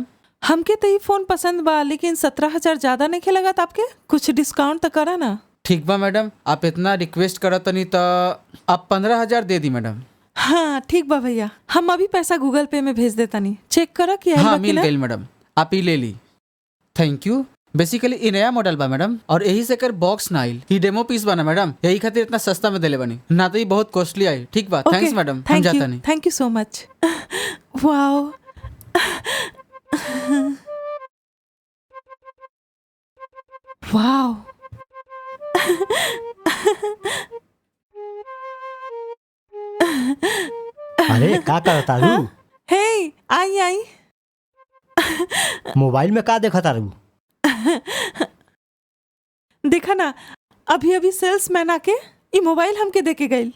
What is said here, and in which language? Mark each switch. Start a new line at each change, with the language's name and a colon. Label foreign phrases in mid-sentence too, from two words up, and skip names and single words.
Bhojpuri: हमके तो ये फोन पसंद बा, लेकिन 17,000 ज्यादा नहीं के लगा आपके? कुछ डिस्काउंट तो करा ना। ठीक बा मैडम, आप इतना रिक्वेस्ट करत नहीं तो आप 15,000 दे दी मैडम। हाँ ठीक बा भैया, हम अभी पैसा गूगल पे में भेज देता नहीं। चेक करा कि हाँ मिल गई मैडम, आप ही ले ली।
English: thank you,
Bhojpuri: बेसिकली ई नया मॉडल बा मैडम, और यही से कर बॉक्स ना आइल। ई डेमो पीस बना मैडम, यही खातिर इतना सस्ता में देले बनी, ना तो ई बहुत कॉस्टली आई। ठीक बा, थैंक्स मैडम, हम थैंक जाता यू, नहीं।
English: thank you so much. wow, wow.
Bhojpuri: अरे का करता रू? हे, आई आई। मोबाइल में का देखा तारू? देखा ना, अभी अभी सेल्समैन आके ई मोबाइल हमके देके गइल।